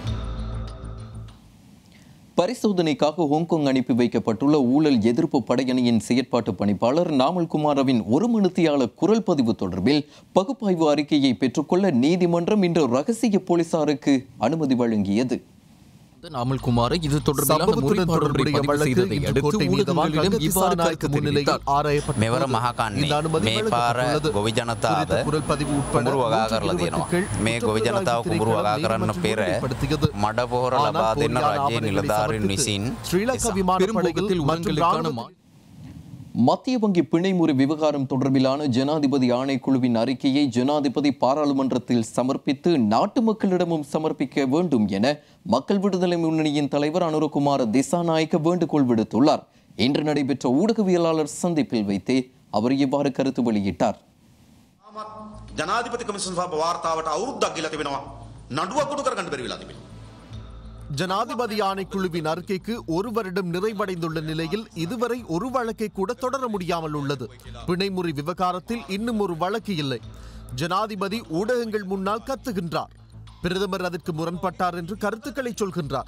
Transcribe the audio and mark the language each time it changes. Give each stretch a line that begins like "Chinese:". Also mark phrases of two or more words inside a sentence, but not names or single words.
Tamil: பரிசோதனைக்காக ஹாங்காங் அனுப்பி வைக்கப்பட்டுள்ள ஊழல் எதிர்ப்பு படையணியின் செயற்பாட்டு பணிப்பாளர் நாமல் குமாரவின் 1 மணித்தியால குரல் பதிவு தொடர்பில் பகுப்பாய்வு அறிக்கையை பெற்றுக்கொள்ள நீதிமன்றம் இன்று ரகசிய போலீசாருக்கு அனுமதி வழங்கியது. நாமல் குமாரை இது தொடர்பான முறைப்பாடுகளை பதிவு செய்ததை அடுத்து ஊடகங்களிடம் இவ்வாறு கருத்து தெரிவித்தார்.
Sinhala: මෙවර මහකන්නේ මේ පාර ගොවි ජනතාව කුඹුරු වගා කරලා තියෙනවා. මේ ගොවි ජනතාව කුඹුරු වගා කරන්න පෙර මඩ පොහොර ලබා දෙන්න රජයේ නිලධාරීන් විසින්
Tamil: ஸ்ரீலங்கா விமானப்படையில் மத்திய வங்கி பிணைமுறை விவகாரம் தொடர்பிலான ஜனாதிபதி ஆணைக்குழுவின் அறிக்கையை ஜனாதிபதி பாராளுமன்றத்தில் சமர்ப்பித்து நாட்டு மக்களிடமும் சமர்ப்பிக்க வேண்டும் என மக்கள் விடுதலை முன்னணியின் தலைவர் அனுரகுமார திசாநாயக்க வேண்டுகோள் விடுத்துள்ளார். இன்று நடைபெற்ற ஊடகவியலாளர் சந்திப்பில் வைத்தே அவர் இவ்வாறு கருத்து வெளியிட்டார்.
Sinhala: ජනාධිපති කමිෂන් සභාව වාර්තාවට අවුරුද්දක් ගිලා තිබෙනවා. නඩුවක් කොටු කරගන්න බැරි වෙලා තිබෙනවා.
Tamil: ஜனாதிபதி ஆணைக்குழுவின் அறிக்கைக்கு ஒரு வருடம் நிறைவடைந்துள்ள நிலையில் இதுவரை ஒரு வழக்கை கூட தொடர முடியாமல் உள்ளது. பிணைமுறை விவகாரத்தில் இன்னும் ஒரு வழக்கு இல்லை. ஜனாதிபதி ஊடகங்கள் முன்னால் கத்துகின்றார். பிரதமர் அதற்கு முரண்பட்டார் என்று கருத்துக்களை சொல்கின்றார்.